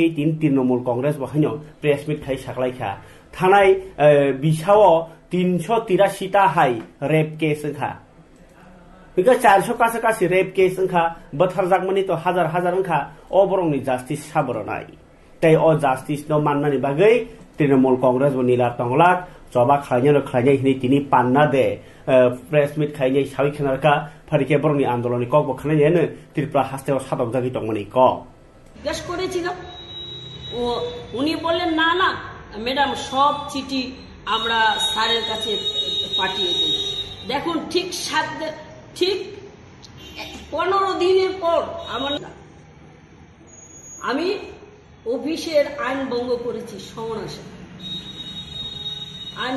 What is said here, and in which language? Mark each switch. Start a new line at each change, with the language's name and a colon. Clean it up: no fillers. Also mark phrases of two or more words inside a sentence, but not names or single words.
Kok Borok: 3 तृणमूल कांग्रेस बहायनो
English: press meet
Kok Borok: खाय साखलायखा थानाय बिसाव 383 ता हाय
English: rape case
Kok Borok: खा बिका 400 कासे
English: rape case
Kok Borok: खा बथारजाकमनि तो हजार खा अ बरंनि जस्टिस साबरनाय ताई अ जस्टिस न माननानि बागै तृणमूल कांग्रेस व नीला तंगला जबा खायनो हिनि तिनि पान्ना दे
English: press meet
Kok Borok: खायनो सावि खनारका फरिके बरंनि आंदोलननि कक बखानायनो त्रिपुरा हास्तेव सादक जागि तंमनि क
Bangla: জিজ্ঞেস করেছিলাম ও উনি বললেন না না ম্যাডাম সব চিঠি আমরা স্যারের কাছে পাঠিয়ে দিই দেখুন ঠিক 15 দিনের পর আমি অফিসের আইন ভঙ্গ করেছি সমানাসে আইন